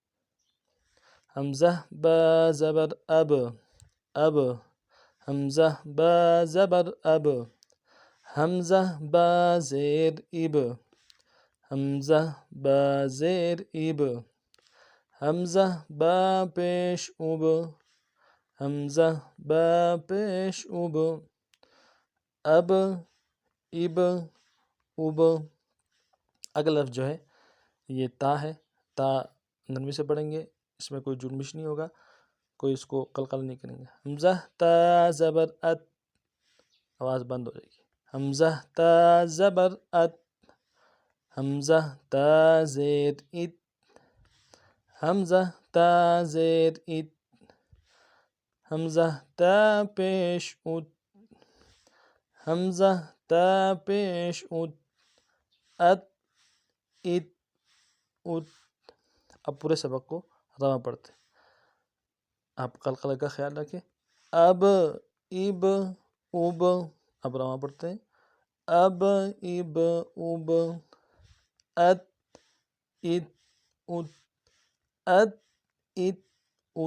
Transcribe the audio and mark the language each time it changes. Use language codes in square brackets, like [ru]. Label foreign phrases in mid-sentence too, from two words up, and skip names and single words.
[ur] حمزہ با زبر اب اب، حمزہ با زبر اب، حمزہ با زیر اب، حمزہ با زیر اب، حمزہ با پیش اب، حمزہ با پیش اب، اب اب اب۔ اگلا لفظ جو ہے یہ تا ہے۔ تا نرمی سے پڑھیں گے، اس میں کوئی جنبش نہیں ہوگا، کوئی اس کو قلقلہ نہیں کریں گے۔ حمزہ تا زبر ات، آواز بند ہو جائے گی۔ حمزہ تا زبر ات، حمزہ تا زیر ات، حمزہ تا زیر ات، حمزہ تا پیش ات، حمزہ تا پیش ات، ات ات ات۔ اب پورے سبق کو رواں پڑھتے ہیں۔ آپ قلقلہ کا خیال رکھیں۔ اب اب اب، اب رواں پڑھتے ہیں۔ اب اب اب، ات ات ات، ات ات ات۔